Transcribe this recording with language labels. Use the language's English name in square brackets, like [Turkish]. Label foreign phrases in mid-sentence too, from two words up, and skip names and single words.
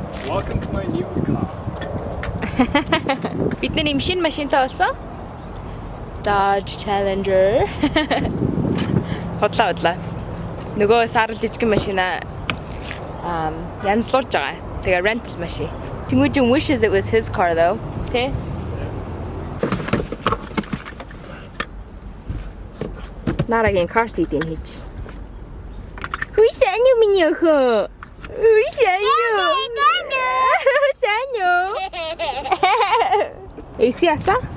[English] Welcome to my new car. [Mongolian] Бидний машин таасан. Dodge Challenger. Хотлаа. Нөгөө сарал жижиг машина янзлуулж байгаа. Тэгээ rental машин. [English] Temuujin wishes it was his car though. [Mongolian] Okay? Naraгийн [English] car seat- [Mongolian] ийг хийж. Хүй сайн юу миний охин? Хүй сайн юу? Сайн юу? AC аса?